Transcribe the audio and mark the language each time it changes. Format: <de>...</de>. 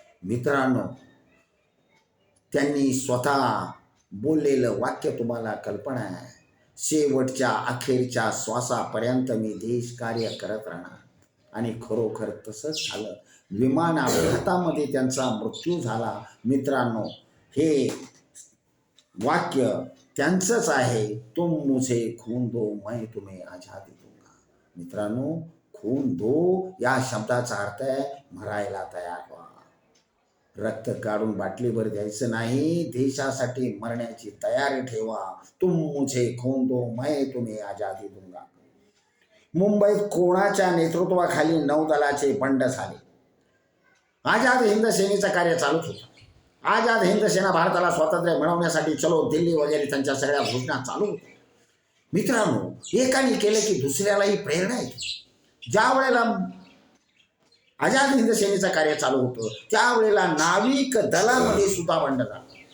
<mr>मित्रांनो, त्यांनी स्वतः बोललेलं वाक्य तुम्हाला कल्पना आहे, शेवटच्या अखेरच्या श्वासापर्यंत मी देश कार्य करत राहणार. आणि खरोखर तसंच झालं. विमान अपघातामध्ये त्यांचा मृत्यू झाला. मित्रांनो, हे वाक्य त्यांचंच आहे.</mr> <hi>तुम मुझे खून दो मैं तुम्हें आजादी दूंगा.</hi> <mr>मित्रांनो, खून दो या शब्दाचा अर्थ आहे मरायला तयार व्हा. रक्त काढून बाटलीभर द्यायचं नाही, देशासाठी मरण्याची तयारी ठेवा.</mr> <hi>तुम मुझे खून दो मैं तुम्हें आजादी दूंगा.</hi> <mr>मुंबईत कोणाच्या नेतृत्वाखाली नौदलाचे बंड झाले. आझाद हिंद सेनेचं कार्य चालूच होतं. आझाद हिंद सेना भारताला स्वातंत्र्य मिळवण्यासाठी चलो दिल्ली वगैरे त्यांच्या सगळ्या घोषणा चालू होत्या. मित्रांनो, एकाने केलं की दुसऱ्यालाही प्रेरणा येते. ज्या वेळेला आझाद हिंद सेनेचं कार्य चालू होतं त्यावेळेला नाविक दलामध्ये सुद्धा बंड झाला.</mr>